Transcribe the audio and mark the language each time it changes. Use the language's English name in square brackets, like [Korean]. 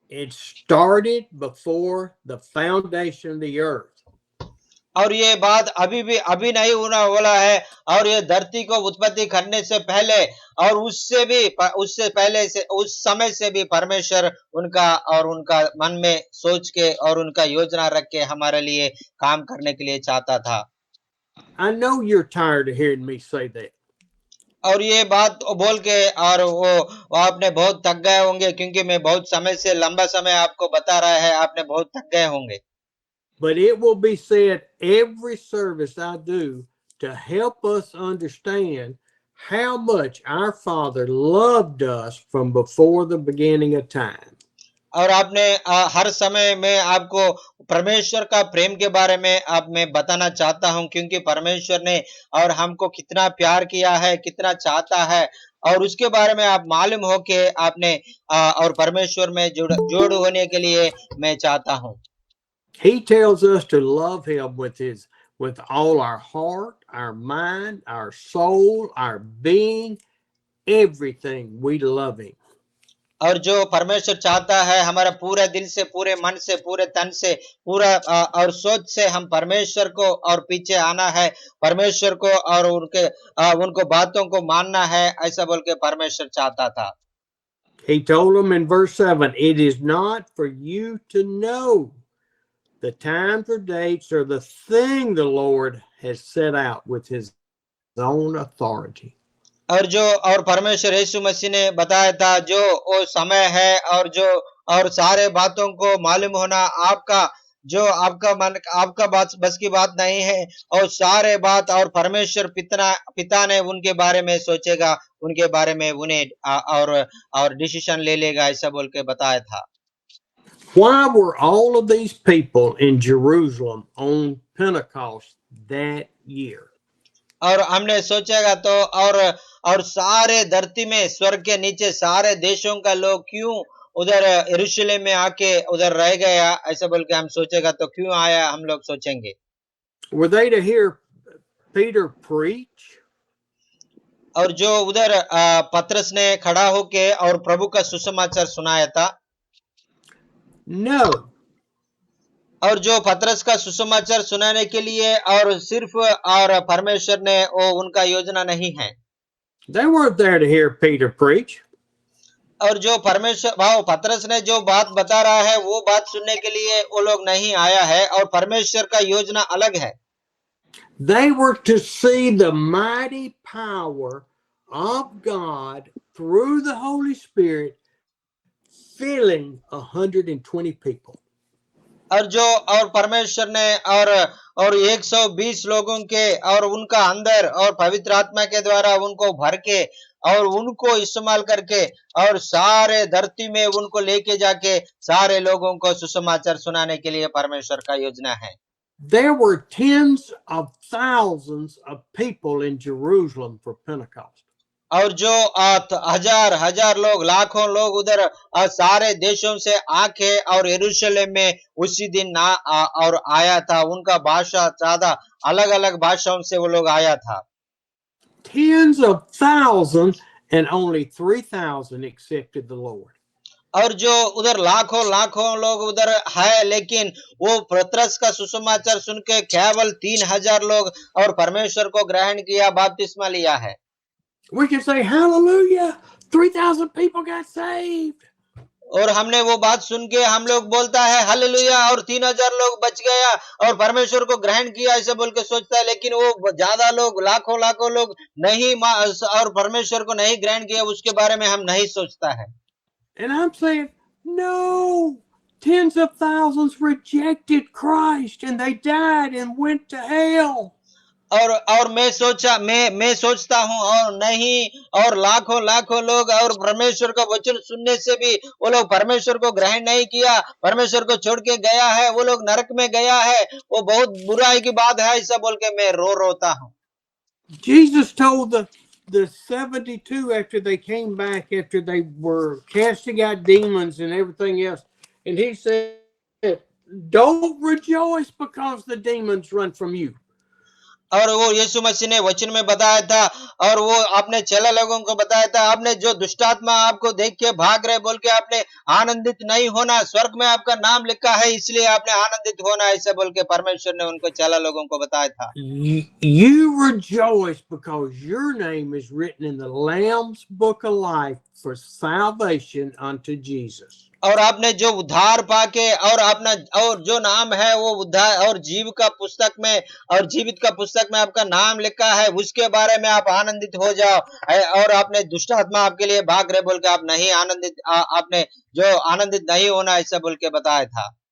[English] It started before the foundation of the earth. [Hindi] और ये बात अभी नहीं होना वाला है, और ये धरती को उत्पत्ति करने से पहले और उससे पहले से उस समय से भी परमेश्वर उनका मन में सोच के और उनका योजना रख के हमारे लिए काम करने के लिए चाहता था। [English] I know you're tired of hearing me say that. [Hindi] और ये बात बोल के और वो आपने बहुत थक गए होंगे, क्योंकि मैं बहुत समय से लंबा समय आपको बता रहा है, आपने बहुत थक गए होंगे। [English] But it will be said every service I do to help us understand how much our Father loved us from before the beginning of time. [Hindi] और आपने हर समय में आपको परमेश्वर का प्रेम के बारे में आप मैं बताना चाहता हूं, क्योंकि परमेश्वर ने और हमको कितना प्यार किया है, कितना चाहता है, और उसके बारे में आप मालूम हो के आपने और परमेश्वर में जोड़ होने के लिए मैं चाहता हूं। [English] He tells us to love him with all our heart, our mind, our soul, our being, everything. We love him. [Hindi] और जो परमेश्वर चाहता है हमारा पूरे दिल से, पूरे मन से, पूरे तन से, पूरा और सोच से हम परमेश्वर को और पीछे आना है, परमेश्वर को और उनको बातों को मानना है, ऐसा बोल के परमेश्वर चाहता था। [English] He told them in verse 7, it is not for you to know the times or dates or the thing the Lord has set out with his own authority. [Hindi] और परमेश्वर यीशु मसीह ने बताया था, जो वो समय है और सारे बातों को मालूम होना आपका मन, आपका बात बस की बात नहीं है, और सारे बात और परमेश्वर पिता ने उनके बारे में सोचेगा, उनके बारे में उन्हें और डिसीजन ले लेगा, ऐसा बोल के बताया था। [English] Why were all of these people in Jerusalem on Pentecost that year? [Hindi] और हमने सोचेगा तो और सारे धरती में, स्वर्ग के नीचे सारे देशों का लोग क्यों उधर यरूशलेम में आके उधर रह गया, ऐसा बोल के हम सोचेगा तो क्यों आया, हम लोग सोचेंगे। [English] Were they to hear Peter preach? [Hindi] और जो उधर पतरस ने खड़ा होके और प्रभु का सुसमाचार सुनाया था? [English] No. [Hindi] और जो पतरस का सुसमाचार सुनाने के लिए और सिर्फ और परमेश्वर ने वो उनका योजना नहीं है। [English] They weren't there to hear Peter preach. [Hindi] और जो परमेश्वर पतरस ने जो बात बता रहा है वो बात सुनने के लिए वो लोग नहीं आया है, और परमेश्वर का योजना अलग है। [English] They were to see the mighty power of God through the Holy Spirit filling 120 people. [Hindi] और परमेश्वर ने और 120 लोगों के और उनका अंदर और पवित्र आत्मा के द्वारा उनको भर के और उनको इस्तेमाल करके और सारे धरती में उनको लेके जाके सारे लोगों को सुसमाचार सुनाने के लिए परमेश्वर का योजना है। [English] There were tens of thousands of people in Jerusalem for Pentecost. [Hindi] और जो हजार लोग, लाखों लोग उधर सारे देशों से आके और यरूशलेम में उसी दिन और आया था। उनका भाषा ज्यादा अलग अलग भाषाओं से वो लोग आया था। [English] Tens of thousands and only 3,000 accepted the Lord. [Hindi] और जो उधर लाखों लोग उधर है, लेकिन वो पतरस का सुसमाचार सुन के केवल 3,000 लोग और परमेश्वर को ग्रहण किया, बपतिस्मा लिया है। [English] We can say hallelujah, 3,000 people got saved. [Hindi] और हमने वो बात सुन के हम लोग बोलता है हालेलुया, और 3,000 लोग बच गया और परमेश्वर को ग्रहण किया, ऐसे बोल के सोचता है, लेकिन वो ज्यादा लोग, लाखों लोग नहीं और परमेश्वर को नहीं ग्रहण किया, उसके बारे में हम नहीं सोचता है। [English] And I'm saying, no, tens of thousands rejected Christ and they died and went to hell. [Hindi] और मैं सोचता हूँ, और नहीं, और लाखों लोग और परमेश्वर का वचन सुनने से भी वो लोग परमेश्वर को ग्रहण नहीं किया, परमेश्वर को छोड़ के गया है, वो लोग नरक में गया है, वो बहुत बुराई की बात है, ऐसा बोल के मैं रोता हूँ। [English] Jesus told the 72 after they came back, after they were casting out demons and everything else, and he said, don't rejoice because the demons run from you. [Hindi] और वो यीशु मसीह ने वचन में बताया था, और वो आपने चेला लोगों को बताया था, आपने जो दुष्टात्मा आपको देख के भाग रहे बोल के आपने आनंदित नहीं होना, स्वर्ग में आपका नाम लिखा है इसलिए आपने आनंदित होना, ऐसे बोल के परमेश्वर ने उनको चेला लोगों को बताया था। [English] You rejoice because your name is written in the Lamb's book of life for salvation unto Jesus. [Hindi] और आपने जो उद्धार पाके और जो नाम है वो उद्धार और जीवित का पुस्तक में आपका नाम लिखा है, उसके बारे में आप आनंदित हो जाओ। और आपने दुष्ट आत्मा आपके लिए भाग रहे बोल के आप नहीं आनंदित, आपने जो आनंदित नहीं होना, ऐसा बोल के बताया था।